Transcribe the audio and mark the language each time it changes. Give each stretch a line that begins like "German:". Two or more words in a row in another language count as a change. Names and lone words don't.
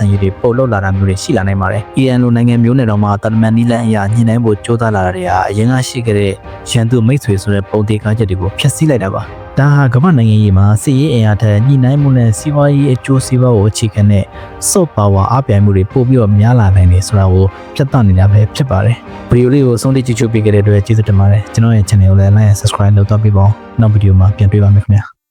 Burmese: ရေးတွေပို့လောက်လာတာမျိုးတွေရှိလာနိုင်ပါတယ်။အီရန်လိုနိုင်ငံမျိုးနဲ့တော့မှတန်တမန်နီလန်းအရာညှိနှိုင်းဖို့ကြိုးစားလာတာတွေဟာအရင်ကရှိခဲ့တဲ့ရန်သူမိတ်ဆွေဆိုတဲ့ပုံသေးကားချက်တွေကိုဖျက်ဆီးလိုက်တာပါ။ဒါဟာကမ္ဘာနိုင်ငံရေးမှာစစ်ရေးအင်အားထက်ညှိနှိုင်းမှုနဲ့စီးပွားရေးအကျိုးစီးပွားကိုအခြေခံတဲ့
English: soft power
Burmese: အပြိုင်မှုတွေပို့ပြီးတော့များလာနိုင်တယ်ဆိုတာကိုပြသနေတာပဲဖြစ်ပါတယ်။ဗီဒီယိုလေးကိုအဆုံးထိကြည့်ရှုပေးခဲ့တဲ့အတွက်ကျေးဇူးတင်ပါတယ်။ကျွန်တော်ရဲ့ channel ကိုလည်း
English: like and subscribe
Burmese: လုပ်တော့ပေးပါဦး။နောက်ဗီဒီယိုမှာပြန်တွေ့ပါမယ်ခင်ဗျာ။